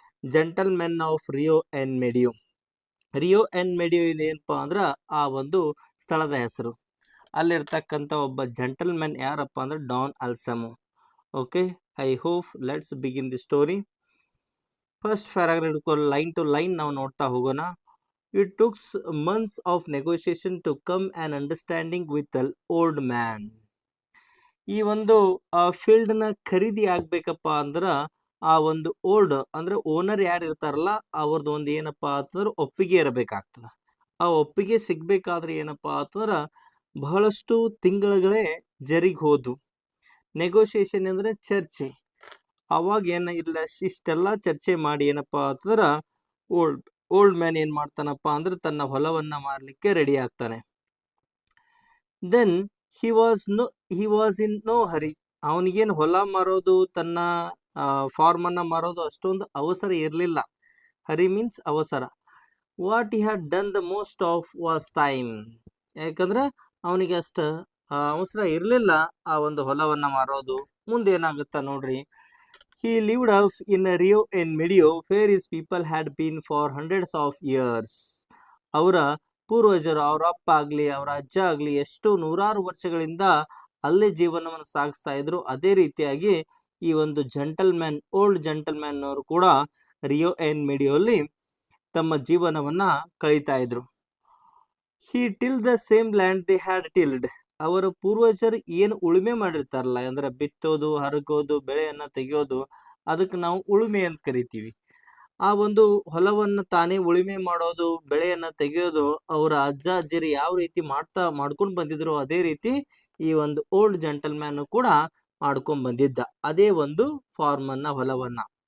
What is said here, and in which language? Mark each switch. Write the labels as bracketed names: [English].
[Kannada] Gentlemen of Rio and ಮೆಡಿಯೋ. Rio and ಮೆಡಿಯೋ ಇದೇನಪ್ಪ ಅಂದ್ರೆ ಆ ಒಂದು ಸ್ಥಳದ ಹೆಸರು. ಅಲ್ಲಿರ್ತಕ್ಕಂಥ ಒಬ್ಬ ಜೆಂಟಲ್ಮೆನ್ ಯಾರಪ್ಪ ಅಂದ್ರೆ Don ಅಲ್ಸಮೋ. [English] Okay, I hope let's begin the story. [Kannada] First paragraph ಹಿಡ್ಕೊಂಡು ಲೈನ್ ಟು ಲೈನ್ ನಾವು ನೋಡ್ತಾ ಹೋಗೋಣ. [English] It took months of negotiation to come an understanding with the old man. [Kannada] ಈ ಒಂದು ಫೀಲ್ಡ್ನ ಖರೀದಿ ಆಗ್ಬೇಕಪ್ಪ ಅಂದ್ರೆ ಆ ಒಂದು ಓಲ್ಡ್ ಅಂದ್ರೆ ಓನರ್ ಯಾರು ಇರ್ತಾರಲ್ಲ ಅವ್ರದ್ದು ಒಂದು ಏನಪ್ಪಾ ಅಂತಂದ್ರೆ ಒಪ್ಪಿಗೆ ಇರಬೇಕಾಗ್ತದೆ. ಆ ಒಪ್ಪಿಗೆ ಸಿಗ್ಬೇಕಾದ್ರೆ ಏನಪ್ಪಾ ಅಂತಂದ್ರೆ ಬಹಳಷ್ಟು ತಿಂಗಳುಗಳೇ ಜರಿಗೆ ಹೋದು. ನೆಗೋಷಿಯೇಷನ್ ಅಂದ್ರೆ ಚರ್ಚೆ. ಅವಾಗ ಏನ ಇಲ್ಲ, ಇಷ್ಟೆಲ್ಲ ಚರ್ಚೆ ಮಾಡಿ ಏನಪ್ಪಾ ಅಂತಂದ್ರೆ ಓಲ್ಡ್ ಮ್ಯಾನ್ ಏನ್ ಮಾಡ್ತಾನಪ್ಪ ಅಂದ್ರೆ ತನ್ನ ಹೊಲವನ್ನ ಮಾರಲಿಕ್ಕೆ ರೆಡಿ ಆಗ್ತಾನೆ. [English] Then he was in no hurry. [Kannada] ಅವನಿಗೇನು ಹೊಲ ಮಾರೋದು, ತನ್ನ ಫಾರ್ಮ್ ಅನ್ನ ಮಾರೋದು ಅಷ್ಟೊಂದು ಅವಸರ ಇರಲಿಲ್ಲ. ಹರಿ ಮೀನ್ಸ್ ಅವಸರ. [English] What he had done the most of was time. [Kannada] ಯಾಕಂದ್ರೆ ಅವನಿಗೆ ಅಷ್ಟು ಅವಸರ ಇರಲಿಲ್ಲ ಆ ಒಂದು ಹೊಲವನ್ನ ಮಾರೋದು. ಮುಂದೆ ಏನಾಗುತ್ತಾ ನೋಡ್ರಿ. [English] He lived off in Rio and Medio, where his people had been for hundreds of years. [Kannada] ಅವರ ಪೂರ್ವಜರು, ಅವರ ಅಪ್ಪ ಆಗಲಿ, ಅವರ ಅಜ್ಜ ಆಗಲಿ, ಎಷ್ಟು ನೂರಾರು ವರ್ಷಗಳಿಂದ ಅಲ್ಲೇ ಜೀವನವನ್ನು ಸಾಗಿಸ್ತಾ ಇದ್ರು. ಅದೇ ರೀತಿಯಾಗಿ ಈ ಒಂದು ಜೆಂಟಲ್ಮ್ಯಾನ್, ಓಲ್ಡ್ ಜೆಂಟಲ್ಮ್ಯಾನ್ ಅವರು ಕೂಡ ರಿಯೋ ಆ್ಯಂಡ್ ಮೆಡಿಯೋಲ್ಲಿ ತಮ್ಮ ಜೀವನವನ್ನ ಕಳೀತಾ ಇದ್ರು. [English] He tilled the same land they had tilled. [Kannada] ಅವರ ಪೂರ್ವಜರು ಏನು ಉಳುಮೆ ಮಾಡಿರ್ತಾರಲ್ಲ, ಅಂದ್ರೆ ಬಿತ್ತೋದು, ಹರಗೋದು, ಬೆಳೆಯನ್ನ ತೆಗೆಯೋದು, ಅದಕ್ಕೆ ನಾವು ಉಳುಮೆ ಅಂತ ಕರಿತೀವಿ. ಆ ಒಂದು ಹೊಲವನ್ನ ತಾನೇ ಉಳುಮೆ ಮಾಡೋದು, ಬೆಳೆಯನ್ನ ತೆಗೆಯೋದು ಅವರ ಅಜ್ಜ ಅಜ್ಜಿರು ಯಾವ ರೀತಿ ಮಾಡ್ಕೊಂಡು ಬಂದಿದ್ರು, ಅದೇ ರೀತಿ ಈ ಒಂದು ಓಲ್ಡ್ ಜೆಂಟಲ್ಮ್ಯಾನ್ ಕೂಡ ಮಾಡ್ಕೊಂಡ್ ಬಂದಿದ್ದ ಅದೇ ಒಂದು ಫಾರ್ಮ್ ಅನ್ನ, ಹೊಲವನ್ನ.